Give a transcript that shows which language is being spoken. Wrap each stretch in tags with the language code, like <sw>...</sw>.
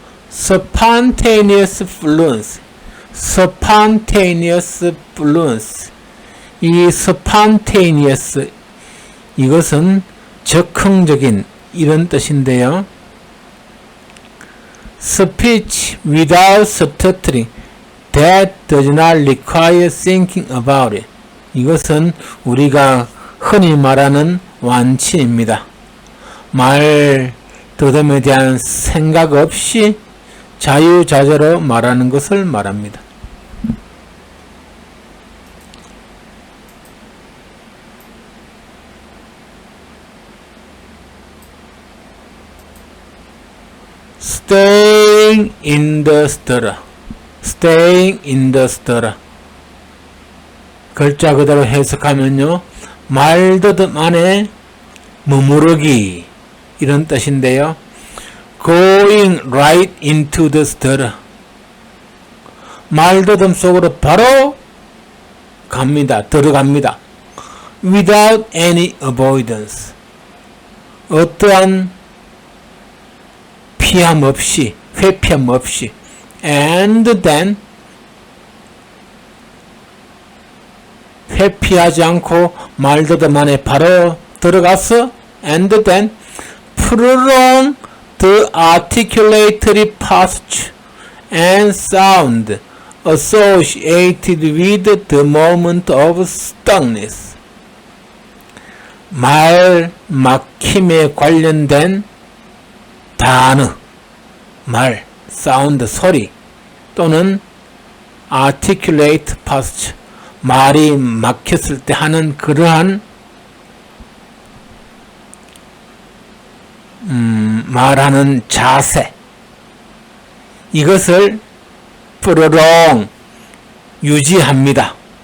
<en>Spontaneous fluence, spontaneous fluence.</en> <ko>이 spontaneous, 이것은 즉흥적인 이런 뜻인데요.</ko> <en>Speech without stuttering that does not require thinking about it.</en> <ko>이것은 우리가 흔히 말하는 완치입니다. 말 더듬에 대한 생각 없이 자유자재로 말하는 것을 말합니다.</ko> <en>Staying in the stutter, staying in the stutter.</en> <ko>글자 그대로 해석하면요, 말더듬 안에 머무르기, 이런 뜻인데요.</ko> <en>Going right into the stutter.</en> <ko>말더듬 속으로 바로 갑니다. 들어갑니다.</ko> <en>Without any avoidance.</en> <ko>어떠한 피함 없이, 회피함 없이.</ko> <en>And then</en> <ko>회피하지 않고 말더듬 안에 바로 들어가서</ko> <en>and then prolong the articulatory posture and sound associated with the moment of stuckness.</en> <ko>말 막힘에 관련된 단어, 말, 사운드, 소리 또는 articulate posture, 말이 막혔을 때 하는 그러한 말하는 자세, 이것을 prolong, 유지합니다.</ko>